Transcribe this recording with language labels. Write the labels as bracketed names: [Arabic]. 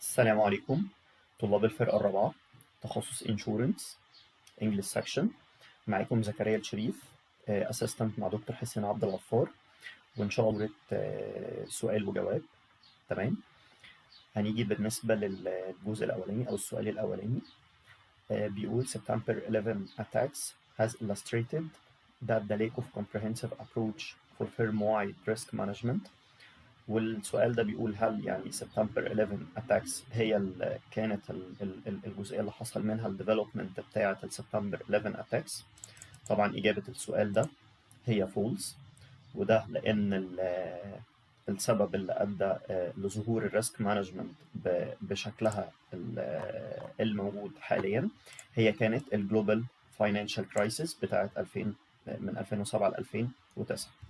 [Arabic] السلام عليكم طلاب الفرقة الرابعة، تخصص انشورنس انجلش سكشن. معاكم زكريا الشريف، اسيستنت مع دكتور حسين عبد الغفار، وان شاء الله سؤال وجواب. تمام. هنيجي بالنسبة للجزء الأولاني أو السؤال الأولاني. بيقول [English] September 11 attacks has illustrated that the lack of comprehensive approach for firm-wide risk management. [Arabic] والسؤال ده بيقول هل يعني سبتمبر 11 اتاكس هي كانت الجزئيه اللي حصل منها الديفلوبمنت بتاعه السبتمبر 11 اتاكس؟ طبعا اجابه السؤال ده هي فولس، وده لان السبب اللي ادى لظهور الريسك مانجمنت بشكلها الموجود حاليا هي كانت الجلوبال فاينانشال كرايسيس بتاعه 2000 من 2007 ل 2009.